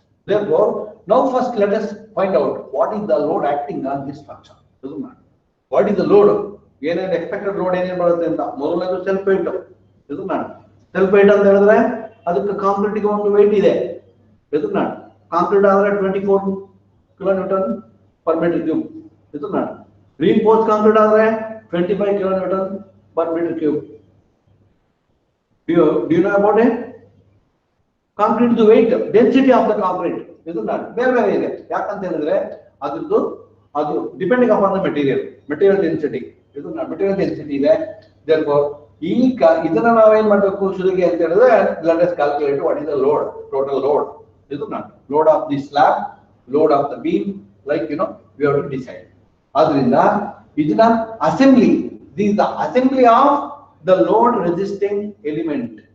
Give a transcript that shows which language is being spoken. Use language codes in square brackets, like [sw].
[en] Therefore, now first let us find out what is the load acting on this structure. What is the load? [kn] ಏನೇನು expected load ಏನೇನು ಬರುತ್ತೆ ಅಂತ. ಮೊದಲನೇದು self wait. ಇದು self wait ಅಂತ ಹೇಳಿದ್ರೆ ಅದಕ್ಕೆ ಕಾಂಕ್ರೀಟ್ಗೆ ಒಂದು ವೇಟ್ ಇದೆ. ಇದು ಕಾಂಕ್ರೀಟ್ ಆದ್ರೆ 24 ಕಿಲೋನ್ಯೂಟನ್ ಪರ್ ಮೀಟರ್ ಕ್ಯೂಬ್. ಇದು ರೀಇನ್ಫೋರ್ಸ್ ಕಾಂಕ್ರೀಟ್ ಆದ್ರೆ 25 ಕಿಲೋನ್ಯೂಟನ್ per metre cube. [en] Do you know about it? Concrete weight, density of the concrete. [kn] ಇದು ಬೇರೆ ಬೇರೆ ಇದೆ. ಯಾಕಂತ ಹೇಳಿದ್ರೆ ಅದ್ರದ್ದು ಅದು depending upon the material density. ಇದು ಮೆಟೀರಿಯಲ್ ಡೆನ್ಸಿಟಿ ಇದೆ. [en] Therefore, [kn] ಇದನ್ನ ನಾವೇನ್ ಮಾಡಬೇಕು ಶುರುಗೆ ಅಂತ ಹೇಳಿದ್ರೆ, [en] let us calculate what is the load, total load. ಇದು load of the slab, load of the beam, like we have to decide. [kn] ಆದ್ರಿಂದ ಇದನ್ನ assembly, [en] this is the assembly of the load resisting element.